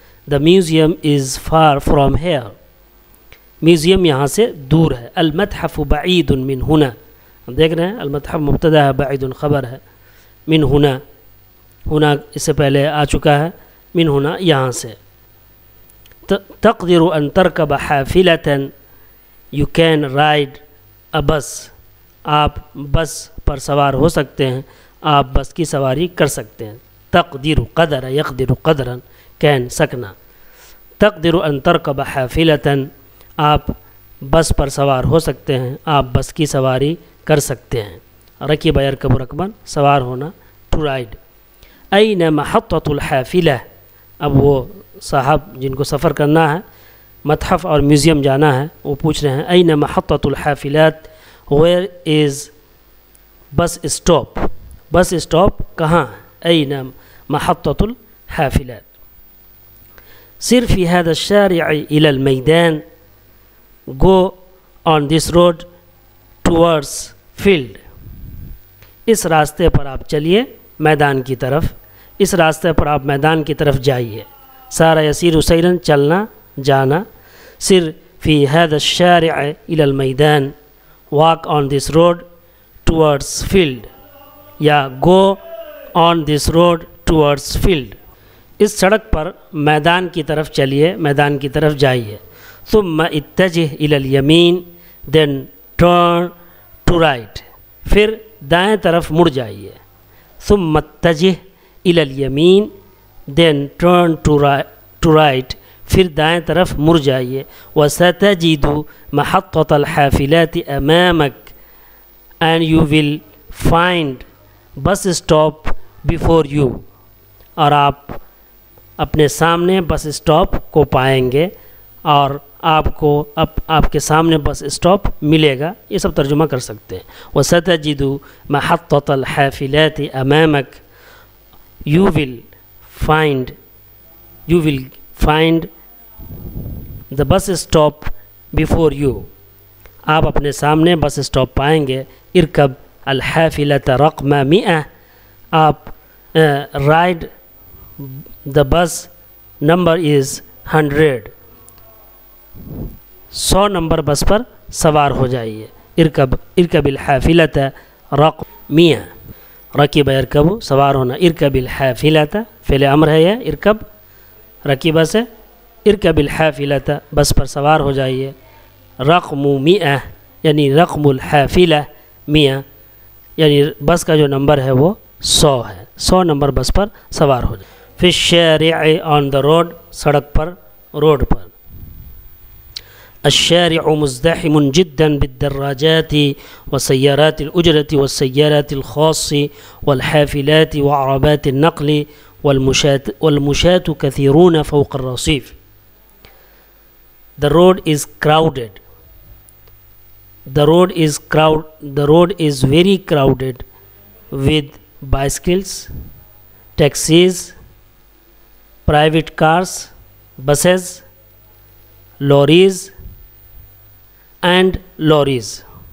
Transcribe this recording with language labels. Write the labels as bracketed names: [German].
[English] The museum is far from here. [Urdu] Museum یہاں سے دور ہے. [Arabic] المتحف بعید من ہنا. [Urdu] ہم دیکھ رہے ہیں المتحف مبتدا ہے، بعید خبر ہے، من ہنا، ہنا اس سے پہلے آ چکا ہے، من ہنا یہاں سے. [Arabic] تقدر ان ترکب حافلة. [English] You can ride a bus. [Urdu] آپ بس پر سوار ہو سکتے ہیں، آپ بس کی سواری کر سکتے ہیں. [Arabic] تقدر قدر یقدر قدرا کین سکنا. تقدر ان ترکب حافلة. [Urdu] آپ بس پر سوار ہو سکتے ہیں، آپ بس کی سواری کر سکتے ہیں. [Arabic] رکب یرکب رکبن سوار ہونا، to ride. این محطة الحافلة. [Urdu] اب وہ صاحب جن کو سفر کرنا ہے، متحف اور میوزیم جانا ہے، وہ پوچھ رہے ہیں [Arabic] این محطة الحافلات. [English] Where is bus stop? [Urdu] Bus stop کہاں ہے؟ [Arabic] این محطة الحافلات. سر فی هذا الشارع الى المیدان. [English] Go on this road towards field. [Urdu] اس راستے پر آپ چلیے میدان کی طرف، اس راستے پر آپ میدان کی طرف جائیے. [Arabic] سارا یسیر سیرا چلنا جانا. سر فی هذا الشارع الى المیدان. [English] Walk on this road towards field یا گو آن دس road towards field. [Urdu] اس سڑک پر میدان کی طرف چلیے، میدان کی طرف جائیے. [Arabic] ثم اتجہ الى الیمین [English] Then turn to right. [Urdu] پھر دائیں طرف مڑ جائیے. [Arabic] ثم اتجہ الى الیمین [English] Then turn to right. [Urdu] پھر دائیں طرف مڑ جائیے. [Arabic] وستجد محطة الحافلات امامک [English] and you will find bus stop before you. [Urdu] اور آپ اپنے سامنے بس اسٹاپ کو پائیں گے اور آپ کو آپ کے سامنے بس اسٹاپ ملے گا. یہ سب ترجمہ کر سکتے ہیں. [Arabic] وستجد محطة الحافلات امامک. [English] you will find the bus stop before you. [Urdu] آپ اپنے سامنے بس اسٹاپ پائیں گے. [Arabic] ارکب الحافلة رقم 100. [English] آپ ride the bus number is 100. [Urdu] 100 number بس پر سوار ہو جائیے. [Arabic] ارکب الحافلة رقم 100. [Urdu] رکب یرکب سوار ہونا. [Arabic] ارکب الحافلة [Urdu] فعل امر ہے یہ. ارکب رکیبہ سے [Arabic] ارکب الحافلة [Urdu] بس پر سوار ہو جائیے. رقم 100 یعنی رقم الحافلة 100 یعنی بس کا جو نمبر ہے وہ 100 ہے. 100 نمبر بس پر سوار ہو جائے. [Arabic] فی الشارع [English] on the road [Urdu] سڑک پر، روڈ پر. [Arabic] الشارع مزدحم جدا بالدراجات وسيارات الأجرة والسيارات الخاصة والحافلات وعربات النقل والمشاة كثيرون فوق الرصيف. [English] The road is crowded. The road is very crowded with bicycles, taxis, private cars, buses, lorries and lorries.